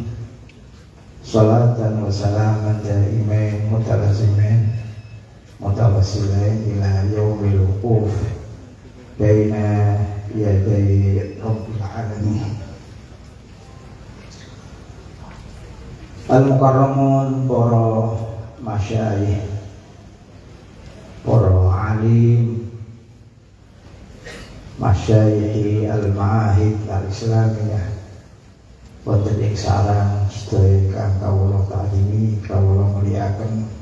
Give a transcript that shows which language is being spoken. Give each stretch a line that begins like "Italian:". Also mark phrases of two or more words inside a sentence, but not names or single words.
Arabic: صلاة وسلاما دائمين متلازمين متواصلين إلى يوم الوقوف بين يدي رب العالمين.
Javanese: Al-mukarramun, para masyayikh, para alim,
Arabic: مشايخ المعاهد الإسلامية,
Javanese: wonten ing sarang sedaya ingkang kawula ta'zimi, kawula mulyakaken.